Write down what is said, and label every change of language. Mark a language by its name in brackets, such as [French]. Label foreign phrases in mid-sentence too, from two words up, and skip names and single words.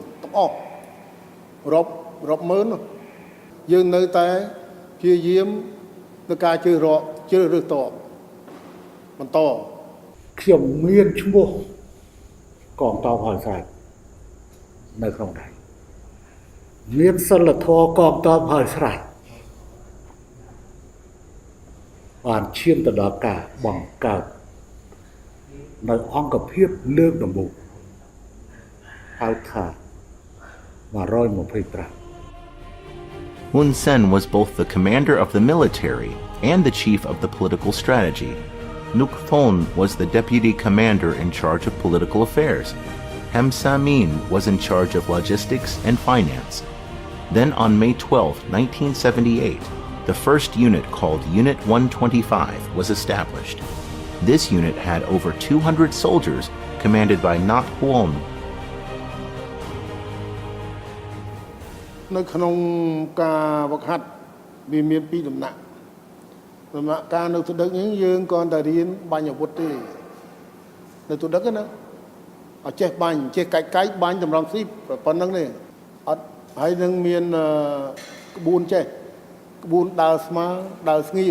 [Khmer] ទាំងអស់រាប់ម៉ឺនយើងនៅតែព្យាយាមនៅការជ្រើសរើសតបបន្តខ្ញុំមានឈ្មោះកងទ័ពហើយស្រេចនៅក្នុងដៃមានសិលធម៌កងទ័ពហើយស្រេច បានឈានទៅដល់ការបង្កើតនៅអង្គភាពលើកដំបូងហៅថា125 [English] Hun Sen was both the commander of the military and the chief of the political strategy. Nuk Thon was the deputy commander in charge of political affairs. Hem Samin was in charge of logistics and finance. Then on May 12, 1978, the first unit called Unit 125 was established. This unit had over 200 soldiers commanded by Nat Huon. [Khmer] នៅក្នុងការវឹកហាត់វាមានពីរដំណាក់ការនៅទុដឹកនេះយើងគ្រាន់តែរៀនបាញ់អាវុធទេនៅទុដឹកណាអត់ចេះ បាញ់ចេះកាច់បាញ់តម្រង់ស៊ីប៉ុណ្្នឹងទេអត់ហើយនឹងមានក្បួនចេះក្បួនដើរស្មើដើរស្ងៀម